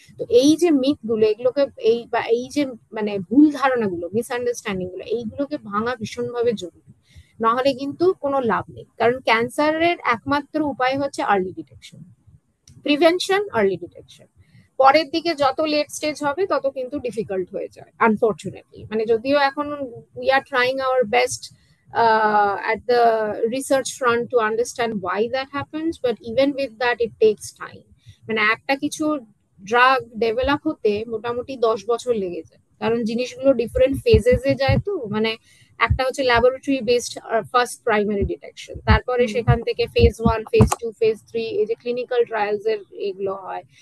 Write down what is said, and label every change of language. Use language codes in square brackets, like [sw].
[bn] তো এই যে মিথ গুলো, এগুলোকে এই যে মানে ভুল ধারণাগুলো, মিসআন্ডারস্ট্যান্ডিং গুলো, এইগুলোকে ভাঙা ভীষণভাবে জরুরি। নাহলে কিন্তু কোনো লাভ নেই, কারণ ক্যান্সারের একমাত্র উপায় হচ্ছে early detection, prevention, early detection. পরের দিকে যত লেট স্টেজ হবে তত কিন্তু ডিফিকাল্ট হয়ে যায় আনফরচুনেটলি। মানে যদিও এখন [en] We are trying our best at the research front to understand why that happens, but even with that it takes time. [bn] মানে একটা কিছু ড্রাগ ডেভেলপ হতে মোটামুটি 10 বছর লেগে যায়, কারণ জিনিসগুলো ডিফারেন্ট ফেজেসে যায়। তো মানে একটা হচ্ছে laboratory based first primary detection, তারপরে সেখান থেকে ফেজ 1, ফেজ 2, ফেজ 3, এই যে ক্লিনিক্যাল ট্রায়ালস এর এগুলো হয়।